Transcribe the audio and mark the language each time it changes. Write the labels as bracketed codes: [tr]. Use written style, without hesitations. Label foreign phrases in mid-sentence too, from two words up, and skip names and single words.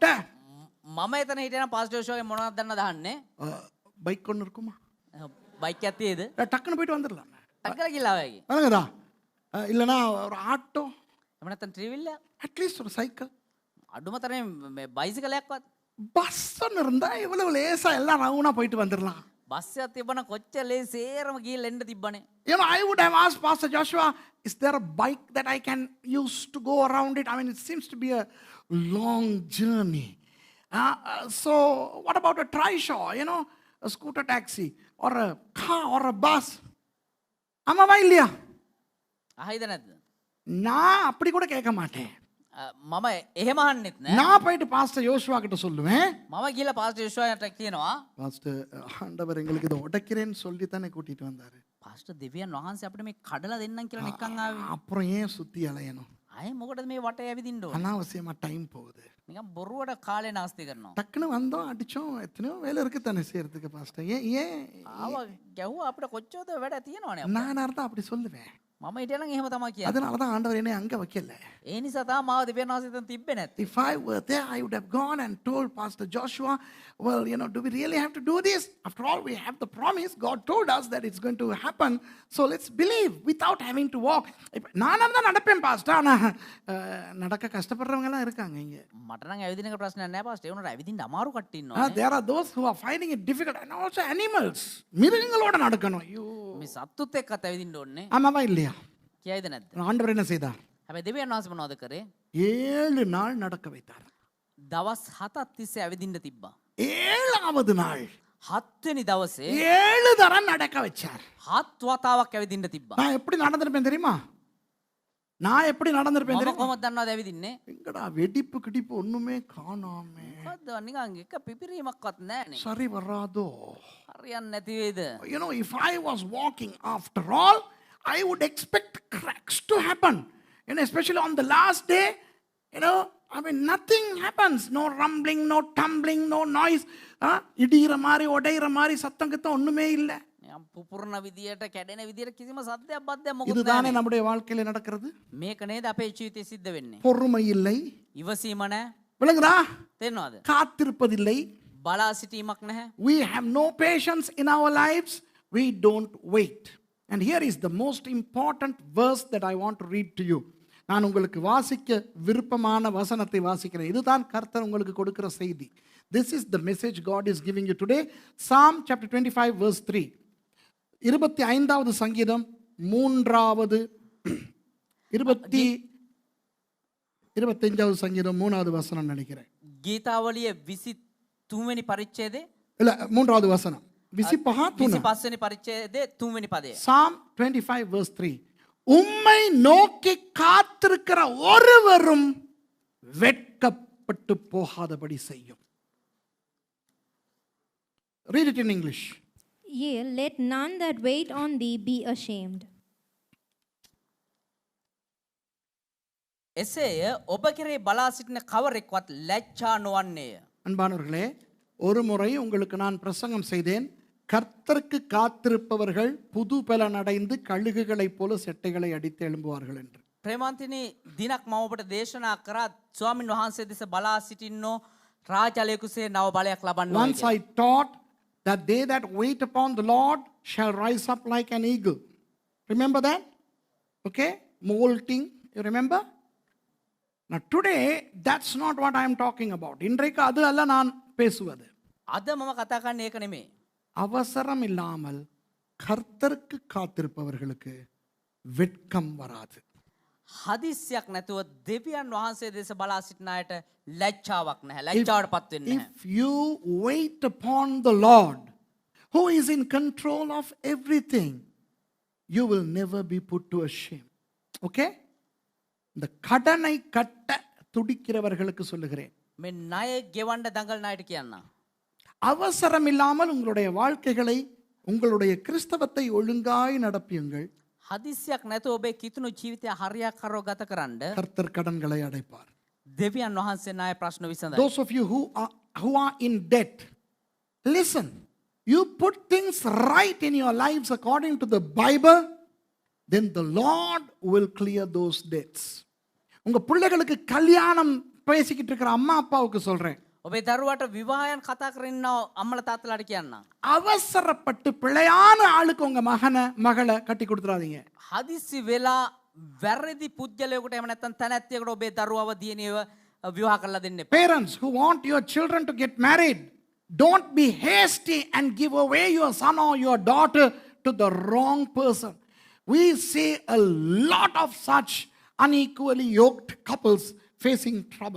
[si] මම එතන හිටියනම් පාස්ටර් ජෝෂුවාගේ මොනවද දන්න දහන්නේ? [ta] பைக் ஒன்று இருக்குமா? [si] බයික් එකක් තියෙද? [ta] டக்குன்னு போயிட்டு வந்துடலாம். [si] ටක්කලා ගිහලා ආවේගේ. [ta] வணங்கதா, இல்லைனா ஒரு ஆட்டோ, [si] එහෙම නැත්නම් ට්‍රිවිල් එකක්. [ta] அட்லீஸ்ட் ஒரு சைக்கிள், [si] අඩුම තරමේ මේ බයිසිකලයක්වත්. [ta] பஸ் ஒன்று இருந்தா இவ்வளவு லேசா எல்லாம் ரவுனா போயிட்டு வந்துடலாம். [si] බස් එකක් තිබ්බනම් කොච්චර ලේසේරම ගිහලා එන්න තිබ්බනේ. [en] You know, I would have asked Pastor Joshua, is there a bike that I can use to go around it? I mean, it seems to be a long journey. So, what about a trishaw, you know, a scooter taxi or a car or a bus? [ta] ஆமாவா இல்லையா? [si] අහයිද නැද්ද? [ta] நான் அப்படி கூட கேட்க மாட்டேன். [si] මම එහෙම අහන්නෙත් නෑ. [ta] நான் போயிட்டு பாஸ்டர் யோசுவா கிட்ட சொல்லுவேன், [si] මම ගිහලා පාස්ටර් ජෝෂුවාට කියනවා [ta] பாஸ்டர் ஆண்டவர் எங்களுக்கு இதை உடைக்கிறேன்னு சொல்லி தானே கூட்டிட்டு வந்தாரு. [si] පාස්ටර් දෙවියන් වහන්සේ අපිට මේ කඩලා දෙන්නම් කියලා නිකන් ආවේ. [ta] அப்புறம் ஏன் சுத்தி அலையணும்? [si] අය මොකටද මේ වටේ ඇවිදින්න ඕනේ? [ta] அனாவசியமா டைம் போகுது. [si] නිකන් බොරුවට කාලේ නාස්ති කරනවා. [ta] டக்குன்னு வந்தோம், அடிச்சோம், எத்தனையோ வேலை இருக்கு தானே செய்யறதுக்கு பாஸ்டர். ஏன் [si] ආව ගැහුවා අපිට කොච්චරද වැඩ තියෙනවනේ. [ta] நான் இருந்தா அப்படி சொல்லுவேன். [si] මම හිටියනම් එහෙම තමයි කියන්නේ. [ta] அதனால தான் ஆண்டவர் என்னை அங்க வைக்கல. [si] ඒ නිසා තමයි මාව දෙවියන් වහන්සේ එතන තිබ්බේ නැත්තේ. [en] If I were there, I would have gone and told Pastor Joshua, well, do we really have to do this? After all, we have the promise. God told us that it's going to happen. So let's believe without having to walk. [ta] நானும் தான் நடப்பேன் பாஸ்டர். ஆனா நடக்க கஷ்டப்படுறவங்க எல்லாம் இருக்காங்க இங்க. [si] මට නම් ඇවිදින එක ප්‍රශ්නයක් නෑ පාස්ටර්. ඒ වුණාට ඇවිදින්න අමාරු කට්ටිය ඉන්නවා. [en] There are those who are finding it difficult and also animals. [ta] மிருகங்களோட நடக்கணும். ஐயோ. [si] මේ සත්තුත් එක්කත් ඇවිදින්න ඕනේ. [ta] ஆமாவா இல்லையா? [si] කියයිද නැද්ද? [ta] ஆண்டவர் என்ன செய்தார்? [si] හැබැයි දෙවියන් වහන්සේ මොනවද කරේ? [ta] 7 நாள் நடக்க வைத்தார். [si] දවස් 7ක් තිස්සේ ඇවිදින්න තිබ්බා. [ta] 7வது நாள் [si] 7 වෙනි දවසේ [ta] 7 தரம் நடக்க வச்சார். [si] 7 වතාවක් ඇවිදින්න තිබ්බා. [ta] நான் எப்படி நடந்திருப்பேன் தெரியுமா? நான் எப்படி நடந்திருப்பேன் [si] මම [ta] தெரியுமா? [si] කොහොමද දන්නවද ඇවිදින්නේ? [ta] எங்கடா வெடிப்பு கிடிப்பு ஒண்ணுமே காணாமே. [si] මොකද්ද නිකන් එක පිපිරීමක්වත් නැහනේ. [ta] சரி வராதோ? [si] හරියන්නේ නැති වේද? [en] If I was walking after all, I would expect cracks to happen. Especially on the last day, nothing happens. No rumbling, no tumbling, no noise. [ta] இடிகிற மாதிரி உடையிற மாதிரி சத்தம் கித்தம் ஒண்ணுமே இல்ல. [si] පුපුරන විදියට කැඩෙන විදියට කිසිම සද්දයක් බද්දයක් මොකුත් [ta] இதுதானே [si] නැහැ. [ta] நம்முடைய வாழ்க்கையில நடக்கிறது. [si] මේක නේද අපේ ජීවිතේ සිද්ධ වෙන්නේ. [ta] பொறுமை இல்லை. [si] ඉවසීම නැහැ. [ta] விளங்குதா? [si] තේරෙනවද? [ta] காத்திருப்பதில்லை. [si] බලා සිටීමක් නැහැ. [en] We have no patience in our lives. We don't wait. And here is the most important verse that I want to read to you. [ta] நான் உங்களுக்கு வாசிக்க விருப்பமான வசனத்தை வாசிக்கிறேன். இதுதான் கர்த்தர் உங்களுக்கு கொடுக்கிற செய்தி. [en] This is the message God is giving you today. Psalm chapter 25 verse 3. [ta] 25வது சங்கீதம் 3வது 25வது சங்கீதம் 3வது வசனம் நினைக்கிறேன். [si] ගීතාවලිය 23 වෙනි පරිච්ඡේදයේ [ta] இல்ல 3வது வசனம். 25 [si] වෙනි පරිච්ඡේදයේ 3 වෙනි පදය. [en] Psalm 25 verse 3. [ta] உம்மை நோக்கி காத்திருக்கிற ஒருவரும் வெட்கப்பட்டு போகாதபடி செய்யும். [en] Read it in English. Yea, let none that wait on thee be ashamed. [si] එසේය ඔබ කෙරේ බලා සිටින කවරෙක්වත් ලැජ්ජා නොවන්නේය. [ta] அன்பானவர்களே, ஒரு முறை உங்களுக்கு நான் பிரசங்கம் செய்தேன். கர்த்தருக்கு காத்திருப்பவர்கள் புது பலன் அடைந்து கழுகுகளைப் போல செட்டைகளை அடித்து எழும்புவார்கள் என்று. [si] ප්‍රේමන්තිනි දිනක් මම ඔබට දේශනා කරා ස්වාමින් වහන්සේ දෙස බලා සිටින්නෝ රාජලයකුසේ නව බලයක් ලබන්න ඕනේ. [en] Once I taught that they that wait upon the Lord shall rise up like an eagle. Remember that? Okay? Molting. You remember? Now today, that's not what I am talking about. [ta] இன்றைக்கு அது அல்ல நான் பேசுவது. [si] අද මම කතා කරන්නේ ඒක නෙමෙයි. [ta] அவசரம் இல்லாமல் கர்த்தருக்கு காத்திருப்பவர்களுக்கு வெட்கம் வராது. [si] හදිස්සියක් නැතුව දෙවියන් වහන්සේ දෙස බලා සිටින අයට ලැජ්ජාවක් නැහැ. ලැජ්ජාවටපත් වෙන්නේ නැහැ. [en] If you wait upon the Lord, who is in control of everything, you will never be put to a shame. Okay? [ta] இந்த கடனை கட்ட துடிக்கிறவர்களுக்கு சொல்லுகிறேன். [si] මේ ණය ගෙවන්න දඟලන අයට කියන්න. [ta] அவசரம் இல்லாமல் உங்களுடைய வாழ்க்கைகளை, உங்களுடைய கிறிஸ்தவத்தை ஒழுங்காய் நடப்பியுங்கள். [si] හදිස්සියක් නැතුව ඔබේ කිතුණු ජීවිතය හරියාකාරව ගත කරන්න [ta] கர்த்தர் கடன்களை அடைப்பார். [si] දෙවියන් වහන්සේ ණය ප්‍රශ්න විසඳයි. [en] Those of you who are in debt, listen. You put things right in your lives according to the Bible, then the Lord will clear those debts. [ta] உங்க பிள்ளைகளுக்கு கல்யாணம் பேசிக்கிட்டு இருக்கிற அம்மா அப்பாவுக்கு சொல்றேன். [si] ඔබේ දරුවට විවාහයන් කතා කරන්න අම්මලා තාත්තලාට කියන්න. [ta] அவசரப்பட்டு பிழையான ஆளுக்கு உங்க மகளை கட்டி கொடுத்துறாதீங்க. [si] හදිස්සි වෙලා වැරදි පුද්ගලයෙකුට එහෙම නැත්නම් තැනැත්තියකට ඔබේ දරුවව දියණියව විවාහ කරලා දෙන්න එපා. [en] Parents who want your children to get married, don't be hasty and give away your son or your daughter to the wrong person. We see a lot of such unequally yoked couples facing trouble.